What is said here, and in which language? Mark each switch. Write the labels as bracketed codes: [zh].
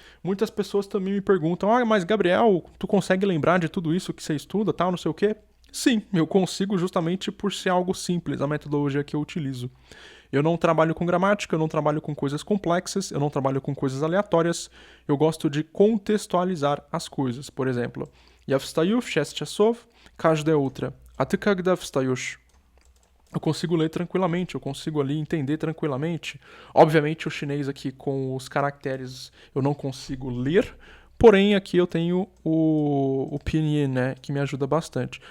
[pt] Muitas pessoas também me perguntam, mas Gabriel, tu consegue lembrar de tudo isso que você estuda, tal, não sei o quê? Sim, eu consigo justamente por ser algo simples, a metodologia que eu utilizo. Eu não trabalho com gramática, eu não trabalho com coisas complexas, eu não trabalho com coisas aleatórias, eu gosto de contextualizar as coisas. Por exemplo, [ru] Я встаю в 6 часов каждое утро. А ты когда встаешь? [pt] eu consigo ler tranquilamente, eu consigo ali entender tranquilamente. Obviamente o chinês aqui com os caracteres eu não consigo ler, porém aqui eu tenho o pinyin, né, que me ajuda bastante.